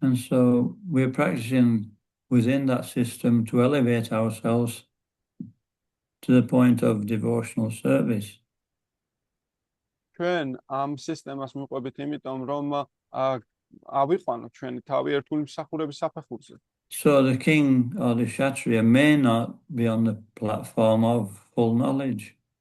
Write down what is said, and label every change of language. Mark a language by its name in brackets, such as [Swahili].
[English] And so we're practicing within that system to elevate ourselves to the point of devotional service. [Georgian] ჩვენ ამ სისტემას მიყვებით იმიტომ, რომ ავიყვანოთ ჩვენი თავი ერთგული მსახურების საფეხურზე. [English] So the king or the Kshatriya may not be on the platform of full knowledge.